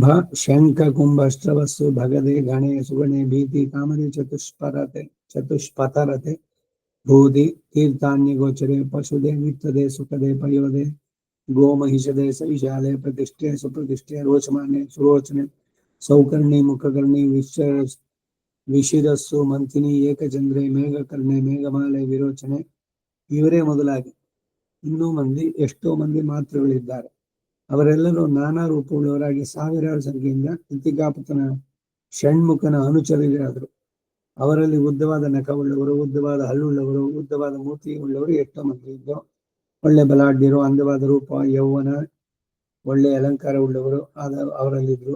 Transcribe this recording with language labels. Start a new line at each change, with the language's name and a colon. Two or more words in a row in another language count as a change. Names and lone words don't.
Sanskrit: ಶಂಖ ಕುಂಭಶ್ರವಸ್ಸು ಭಗದೆ ಗಣೆ ಸುಗಣೆ ಭೀತಿ ಕಾಮದೆ ಚತುಷ್ಪತರತೆ ಭೂದಿ ತೀರ್ಥಾನ್ಯ ಗೋಚರೆ ಪಶುದೆ ವಿತ್ತದೆ ಸುಖದೆ ಪಯೋದೆ ಗೋಮಹಿಷದೆ ಸವಿಶಾಲೆ ಪ್ರತಿಷ್ಠೆ ಸುಪ್ರತಿಷ್ಠೆ ರೋಚಮಾನೆ ಸುರೋಚನೆ ಸೌಕರ್ಣಿ ಮುಖಕರ್ಣಿ ವಿಶಿರಸ್ಸು ಮಂಥಿನಿ ಏಕಚಂದ್ರೆ ಮೇಘಕರ್ಣೆ ಮೇಘಮಾಲೆ ವಿರೋಚನೆ.
Kannada: ಇವರೇ ಮೊದಲಾಗಿ ಇನ್ನೂ ಎಷ್ಟೋ ಮಂದಿ ಮಾತೃಗಳಿದ್ದಾರೆ. ಅವರೆಲ್ಲರೂ ನಾನಾ ರೂಪವುಳ್ಳವರಾಗಿ ಸಾವಿರಾರು ಸಂಖ್ಯೆಯಿಂದ ಇತಿಕಾಪತನ ಷಣ್ಮುಖನ ಅನುಚರರಾದರು. ಅವರಲ್ಲಿ ಉದ್ದವಾದ ನಖವುಳ್ಳವರು, ಉದ್ದವಾದ ಹಲ್ಲುಳ್ಳವರು, ಉದ್ದವಾದ ಮೂತಿ ಉಳ್ಳವರು ಎಷ್ಟೋ ಮಂದಿ ಇದ್ದು, ಒಳ್ಳೆ ಬಲಾಢ್ಯರು, ಅಂದವಾದ ರೂಪ, ಯೌವನ, ಒಳ್ಳೆ ಅಲಂಕಾರ ಉಳ್ಳವರು ಅವರಲ್ಲಿದ್ರು.